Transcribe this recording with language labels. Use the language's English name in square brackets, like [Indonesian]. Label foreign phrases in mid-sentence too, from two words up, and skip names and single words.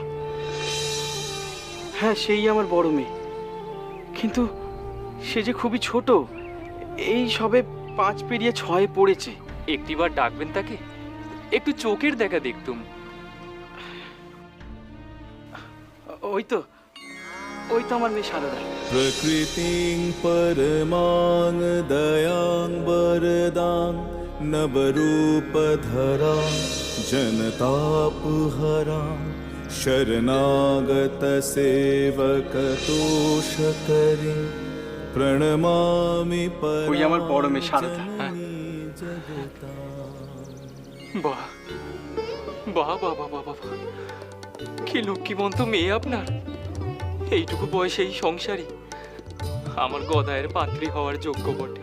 [Bangla] হ্যাঁ, সেই আমার বড় মেয়ে, কিন্তু সে যে খুবই ছোট, এই সবে 5 পেরিয়ে 6 পড়েছে। একটিবার ডাকবেন তাকে, একটু চোখের দেখা দেখতুম। ওই তো আমার মেয়ে সারদা। [Sanskrit] प्रकृतिं परमां दयां वरदां नवरूपधरां जनतापहरां शरणागतसेवकतोषकरीं प्रणमामि [Bangla] ওই আমার বড় মেয়ে সারদা। বাহ বাহ বাহ বাহ বাহ বাহ, কি লক্ষ্মীবন্ত মেয়ে আপনার। এইটুকু বয়সে এই সংসারী, আমার গদায়ের পাত্রী হওয়ার যোগ্য বটে।